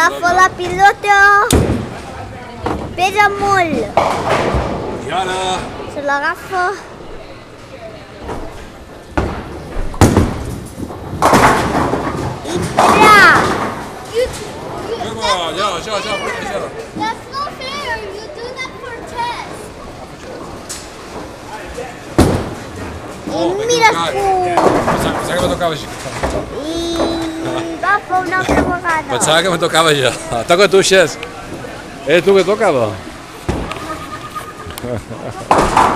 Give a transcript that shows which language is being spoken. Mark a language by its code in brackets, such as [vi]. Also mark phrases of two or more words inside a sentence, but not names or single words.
[ca] agafa la pilota. Pesa molt. I ara... Se l'agafa. Això. [en] That's not fair. You do that for chess. [ca] I mira tu. Pensava que me tocava això. I agafa una altra vegada. Pensava que me tocava jo. Toca tu, Cesc. Tu que tocava?